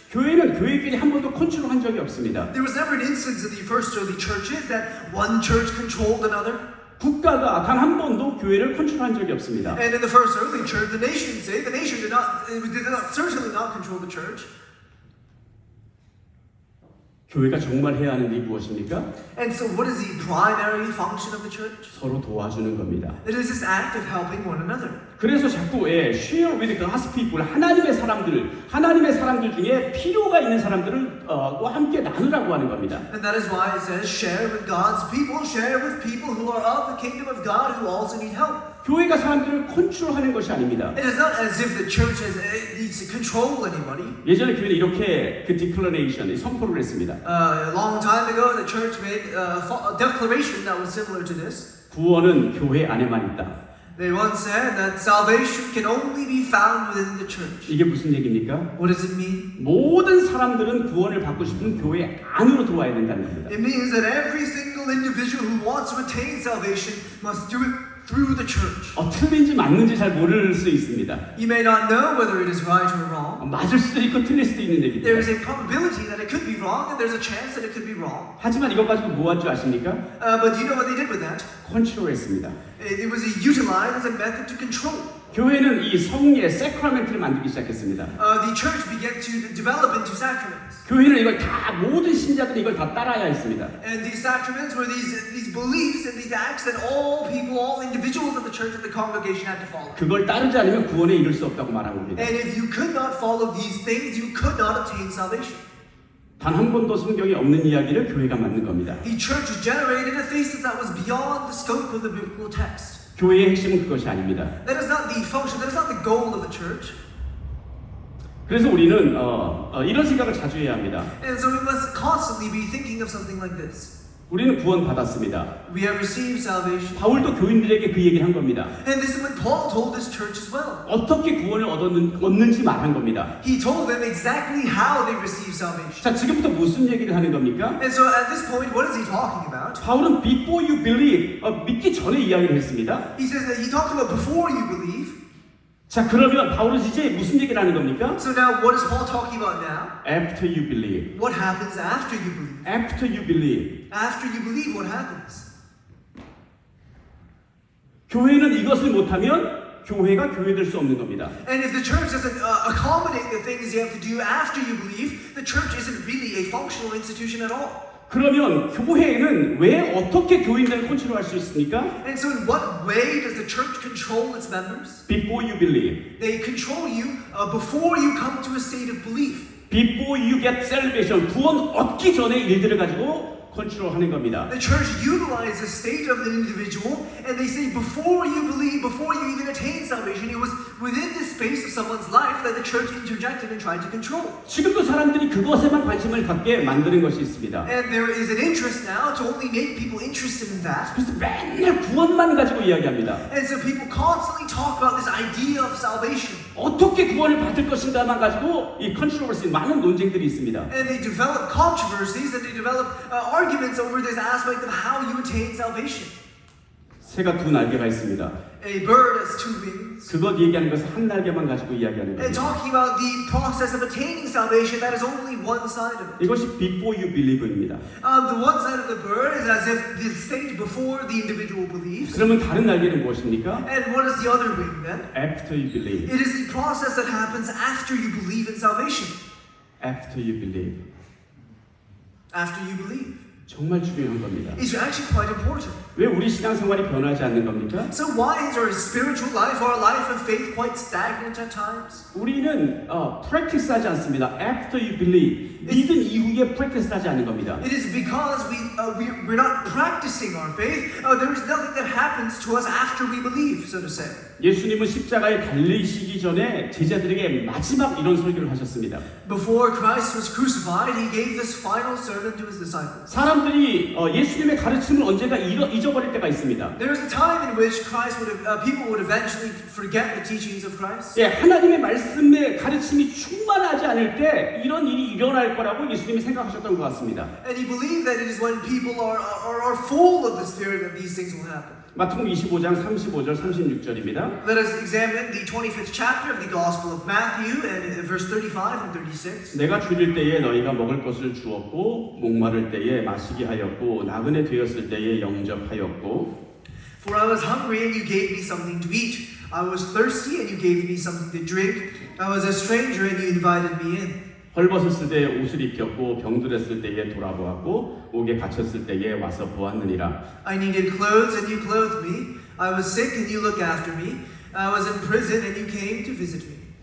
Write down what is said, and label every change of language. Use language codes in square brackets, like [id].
[ko] 교회는 교회끼리 한 번도 컨트롤한 적이 없습니다. [en] There was never an instance in the first early churches that one church controlled another. [ko] 국가가 단 한 번도 교회를 컨트롤한 적이 없습니다. [en] And in the first early church, the nation did certainly not control the church. [ko] 교회가 정말 해야 하는 일이 무엇입니까? [en] And so what is the primary function of the church? [ko] 서로 도와주는 겁니다. [en] It is this act of helping one another. [ko] 그래서 자꾸 [en] share with God's people, [ko] 하나님의 사람들 중에 필요가 있는 사람들을 와 함께 나누라고 하는 겁니다. [en] And that is why it says, share with God's people, share with people who are of the kingdom of God who also need help. [ko] 교회가 사람들을 컨트롤하는 것이 아닙니다. [en] It is not as if the church needs to control anybody. [ko] 예전에 교회는 이렇게 그 declaration, 선포를 했습니다. [en] A long time ago, the church made a declaration that was similar to this. [ko] 구원은 교회 안에만 있다. [en] They once said that salvation can only be found within the church. [ko] 이게 무슨 얘기입니까? [en] What does it mean? [ko] 모든 사람들은 구원을 받고 싶으면 교회 안으로 들어와야 된다는 겁니다. [en] It means that every single individual who wants to attain salvation must do it through the church. [ko] 틀린지 맞는지 잘 모를 수 있습니다. [en] You may not know whether it is right or wrong. [ko] 맞을 수도 있고 틀릴 수도 있는 얘기입니다. [en] There is a probability that it could be wrong, and there's a chance that it could be wrong. [ko] 하지만 이것 가지고 뭐 한 줄 아십니까? [en] But do you know what they did with that? [ko] 컨트롤했습니다. [en] It was utilized as a method to control. [ko] 교회는 이 성례, 세크라멘트를 만들기 시작했습니다. [en] The church began to develop into sacraments. [ko] 교회는 이걸 다 모든 신자들이 이걸 다 따라야 했습니다. [en] And these sacraments were these beliefs and these acts that all people, all individuals of the church and the congregation had to follow. [ko] 그걸 따르지 않으면 구원에 이를 수 없다고 말한 겁니다. [en] And if you could not follow these things, you could not obtain salvation. [ko] 단 한 번도 성경에 없는 이야기를 교회가 만든 겁니다. [en] The church generated a thesis that was beyond the scope of the biblical text. [ko] 교회의 핵심은 그것이 아닙니다. [en] That is not the function, that is not the goal of the church. [ko] 그래서 우리는 이런 생각을 자주 해야 합니다. [en] And so we must constantly be thinking of something like this. [ko] 우리는 구원 받았습니다. [en] We have received salvation. [ko] 바울도 교인들에게 그 얘기를 한 겁니다. [en] And this is what Paul told his church as well. [ko] 어떻게 구원을 얻는지 말한 겁니다. [en] He told them exactly how they received salvation. [ko] 자, 지금부터 무슨 얘기를 하는 겁니까? [en] And so at this point, what is he talking about? [ko] 바울은 [en] before you believe, [ko] 믿기 전에 이야기를 했습니다. [en] He says that he talked about before you believe. [ko] 자, 그러면 바울은 이제 무슨 얘기를 하는 겁니까? [en] So now what is Paul talking about now? After you believe. What happens after you believe? After you believe. After you believe, what happens? [ko] 교회는 이것을 못하면 교회가 교회될 수 없는 겁니다. [en] And if the church doesn't accommodate the things you have to do after you believe, the church isn't really a functional institution at all. [ko] 그러면 교회는 왜 어떻게 교인들을 컨트롤할 수 있습니까? [en] And so in what way does the church control its members? Before you believe, They control you before you come to a state of belief. before you get salvation, [ko] 구원 얻기 전에 일들을 가지고 컨트롤하는 겁니다. [en] The church utilizes the state of the individual, and they say before you believe, before you even attain salvation, it was within the space of someone's life that the church interjected and tried to control. [ko] 지금도 사람들이 그것에만 관심을 갖게 만드는 것이 있습니다. [en] And there is an interest now to only make people interested in that. [ko] 그래서 맨날 구원만 가지고 이야기합니다. [en] And so people constantly talk about this idea of salvation. [ko] 어떻게 구원을 받을 것인가만 가지고 이 컨트롤스 많은 논쟁들이 있습니다. [en] And they develop controversies and they develop arguments over this aspect of how you attain salvation. [ko] 새가 두 날개가 있습니다. [en] A bird has two wings. [ko] 그것 얘기하는 것은 한 날개만 가지고 이야기하는 [en] And [ko] 겁니다. [en] talking about the process of attaining salvation, that is only one side of it. [ko] 이것이 [en] before you believe [ko] 입니다. [en] The one side of the bird is as if the stage before the individual believes. [ko] 그러면 다른 날개는 무엇입니까? [en] And what is the other wing then? After you believe. It is the process that happens after you believe in salvation. After you believe. After you believe. [ko] 정말 중요한 겁니다. [en] It's actually quite important. [ko] 왜 우리 신앙생활이 변하지 않는 겁니까? [en] So why is our spiritual life, our life of faith, quite stagnant at times? [ko] 우리는 practice하지 않습니다. [en] After you believe. [ko] 믿은 이후에 practice하지 않는 겁니다. [en] It is because we're not practicing our faith. There is nothing that happens to us after we believe, so to say. [ko] 예수님은 십자가에 달리시기 전에 제자들에게 마지막 이런 설교를 하셨습니다. [en] Before Christ was crucified, he gave this final sermon to his disciples. [ko] 사람들이 예수님의 가르침을 언젠가 잊어버릴 때가 있습니다. [en] There is a time in which people would eventually forget the teachings of Christ. [ko] 예, 하나님의 말씀의 가르침이 충만하지 않을 때 이런 일이 일어날 거라고 예수님이 생각하셨던 것 같습니다. [en] And he believed that it is when people are full of the Spirit that these things will happen. [ko] 마태복음 25장 35절 36절입니다. [en] Let us examine the 25th chapter of the Gospel of Matthew and verse 35 and 36. [ko] 내가 줄일 때에 너희가 먹을 것을 주었고 목마를 때에 마시게 하였고 나그네 되었을 때에 영접하였고 [en] For I was hungry and you gave me something to eat. I was thirsty and you gave me something to drink. I was a stranger and you invited me in. [ko] 헐벗었을 때에 옷을 입혔고 병들었을 때에 돌아보았고 옥에 갇혔을 때에 와서 보았느니라. [en] I needed clothes and you clothed me. I was sick and you looked after me. I was in prison and you came to visit me.